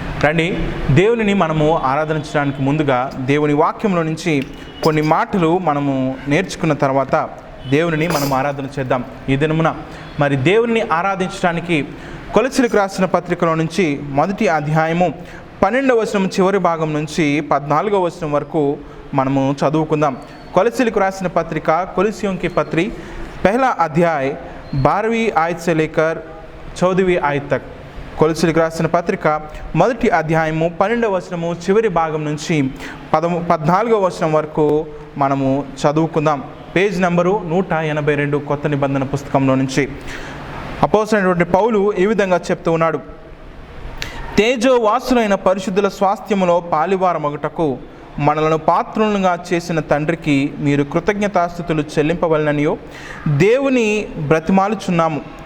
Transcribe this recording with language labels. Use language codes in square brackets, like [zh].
[te] రండి, దేవునిని మనము ఆరాధించడానికి ముందుగా దేవుని వాక్యంలో నుంచి కొన్ని మాటలు మనము నేర్చుకున్న తర్వాత దేవునిని మనం ఆరాధన చేద్దాం. ఈ దినమున మరి దేవుని ఆరాధించడానికి కొలసీలకు రాసిన పత్రికలో నుంచి మొదటి అధ్యాయము 12వ వచనం చివరి భాగం నుంచి 14వ వచనం వరకు మనము చదువుకుందాం. కొలసీలకు రాసిన పత్రిక, [hi] కొలసిयों की पत्री पहला अध्याय 12वीं आयत से लेकर 14वीं आयत तक. [te] కొలసీలకు రాసిన పత్రిక మొదటి అధ్యాయము 12వ వచనము చివరి భాగం నుంచి 14వ వచనం వరకు మనము చదువుకుందాం. పేజ్ నంబరు 182 కొత్త నిబంధన పుస్తకంలో నుంచి. అపోస్తలుడైన పౌలు ఈ విధంగా చెప్తూ ఉన్నాడు. తేజోవాసులైన పరిశుద్ధుల స్వాస్థ్యములో పాలివారమగుటకు మనలను పాత్రులుగా చేసిన తండ్రికి మీరు కృతజ్ఞతాస్తుతులు చెల్లింపవలననియో దేవుని బ్రతిమాలుచున్నాము.